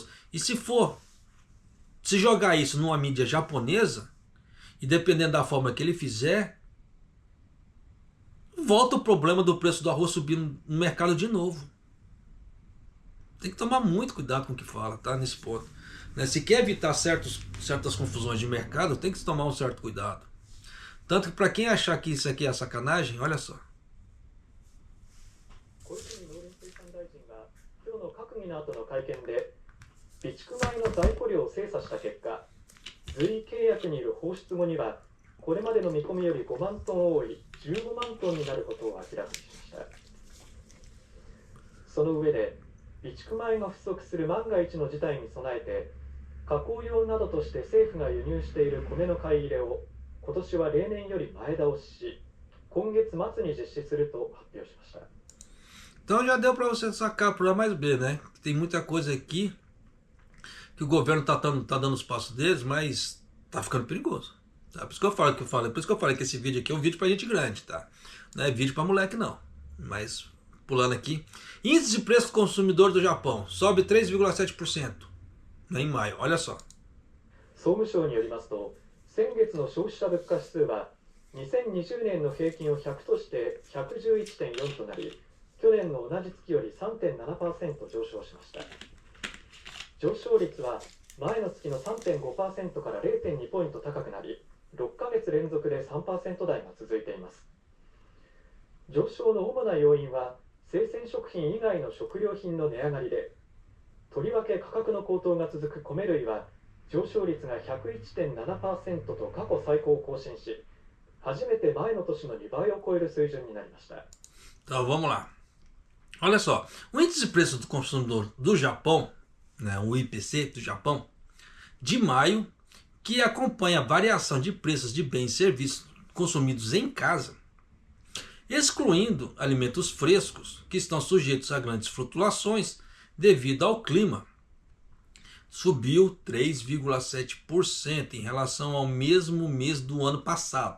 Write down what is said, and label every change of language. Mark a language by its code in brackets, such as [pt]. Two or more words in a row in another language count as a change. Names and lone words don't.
[pt] E se jogar isso numa mídia japonesa, e dependendo da forma que ele fizer, volta o problema do preço do arroz subir no mercado de novo. Tem que tomar muito cuidado com o que fala, tá? Nesse ponto. Né? Se quer evitar certas confusões de mercado, tem que tomar um certo cuidado. Tanto que para quem achar que isso aqui é sacanagem, olha só. [ja] 小泉農林水産大臣が今日の閣議の後の会見で備蓄米の在庫量を精査した結果、随意契約による放出後にはこれまでの見込みより5万トン多い15万トンになることを明らかにしました。その上で備蓄米が不足する万が一の事態に備えて加工用などとして政府が輸入している米の買い入れを今年は例年より前倒しし、今月末に実施すると発表しました。 [pt] Então já deu para você sacar por A mais B, né? Tem muita coisa aqui que o governo tá dando os passos deles, mas tá ficando perigoso. Tá? Por isso que eu falo por isso que eu falei que esse vídeo aqui é um vídeo pra gente grande, tá? Não é vídeo pra moleque não. Mas pulando aqui, índice de preço do consumidor do Japão sobe 3,7%, né, em maio. Olha só. [ja] 総務省によりますと、先月の消費者物価指数は2020年の平均を100として111.4となり、去年の同じ月より 3.7% 上昇しました。上昇率は前の月の 3.5% から 0.2 ポイント高くなり、6ヶ月連続で 3% 台が続いています。上昇の主な要因は生鮮食品以外の食料品の値上がりで、とりわけ価格の高騰が続く米類は上昇率が 101.7% と過去最高を更新し、初めて前の年の2倍を超える水準になりました。 [pt] Então vamos lá. Olha só, o índice de preço do consumidor do Japão, né, o IPC do Japão, de maio, que acompanha a variação de preços de bens e serviços consumidos em casa, excluindo alimentos frescos que estão sujeitos a grandes flutuações devido ao clima, subiu 3,7% em relação ao mesmo mês do ano passado.